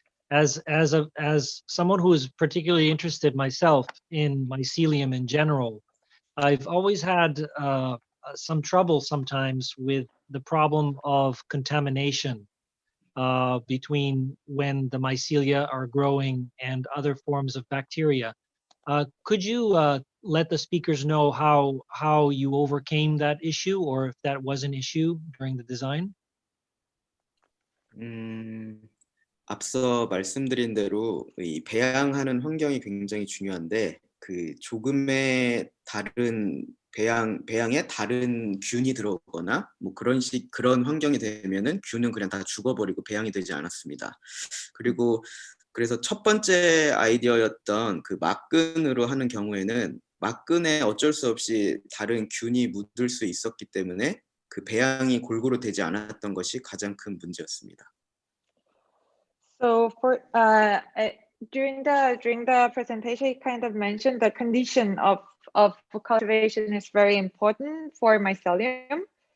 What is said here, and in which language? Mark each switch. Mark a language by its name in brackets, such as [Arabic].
[English] As someone who is particularly interested myself in mycelium in general, I've always had some trouble sometimes with the problem of contamination between when the mycelia are growing and other forms of bacteria. Could you let the speakers know how you overcame that issue, or if that was an issue during the design? [Korean] 앞서 말씀드린 대로 이 배양하는 환경이 굉장히 중요한데 그 조금의 다른 배양에 다른 균이 들어오거나 뭐 그런 환경이 되면은 균은 그냥 다 죽어버리고 배양이 되지 않았습니다. 그리고 그래서 첫 번째 아이디어였던 그 막근으로 하는 경우에는 막근에 어쩔 수 없이 다른 균이 묻을 수 있었기 때문에 그 배양이 골고루 되지 않았던 것이 가장 큰 문제였습니다. [English] So for during the presentation, he kind of mentioned the condition of cultivation is very important for mycelium.